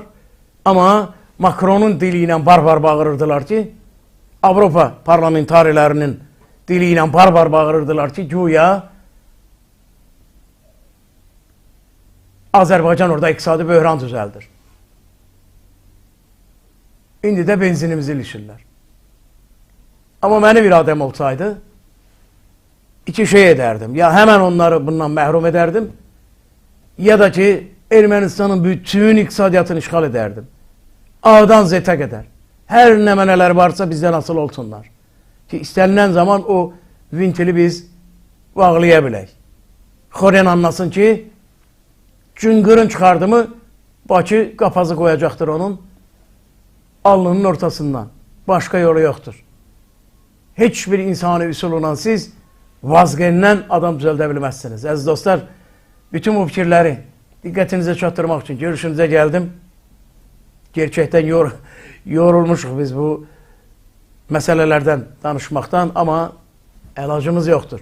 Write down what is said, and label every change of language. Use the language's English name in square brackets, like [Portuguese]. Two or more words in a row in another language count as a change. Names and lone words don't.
[Azerbaijani] Amma Makronun dili ilə barbar bağırırdılar ki, Avropa parlamentarilərinin dili ilə barbar bağırırdılar ki, güya Azərbaycan orada iqtisadi böhran düzəldir. İndi də benzinimizi ilişirlər. [Turkish] Ama benim iradem olsaydı iki şey ederdim. Ya hemen onları bundan məhrum ederdim ya da ki Ermənistanın bütün iqtisadiyyatını işgal ederdim. A'dan Z'e kadar. Her nemeneler varsa bizden asıl olsunlar. Ki istenilen zaman o vintili biz bağlayabilək. [Azerbaijani] Xoren anlasın ki cıngırın çıxardı mı Bakı qapazı koyacaktır onun alnının ortasından. [Turkish] Başka yolu yoktur. [Azerbaijani] Hiçbir insani üsulundan siz vazgeçindən adam düzəldə bilməzsiniz. Əziz dostlar, bütün bu fikirləri diqqətinizə çatdırmaq üçün görüşünüzə gəldim. Gerçəkdən yorulmuşuq biz bu məsələlərdən danışmaqdan, amma əlacımız yoxdur.